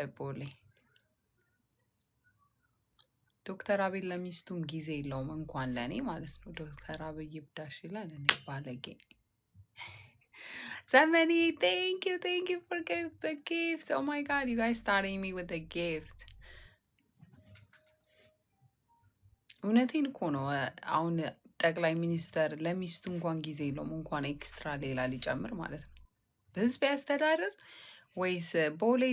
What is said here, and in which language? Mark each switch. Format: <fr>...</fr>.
<am>ቦሌ ዶክተር አብይ ለሚስቱም ጊዜ የለውም እንኳን ለእኔ ማለት ነው። ዶክተር አብይ ይብዳሽ ይላል። እኔ ባለጌ</am> <en>Somebody, thank you for the gift. Oh my god, you guys starting me with a gift.</en> <am>እውነቴን እኮ ነው። አሁን ጠቅላይ ሚኒስተር ለሚስቱ እንኳን ጊዜ የለውም እንኳን ኤክስትራ ሌላ ሊጨምር ማለት ነው። በህዝብ ያስተዳደር ወይስ ቦሌ?</am>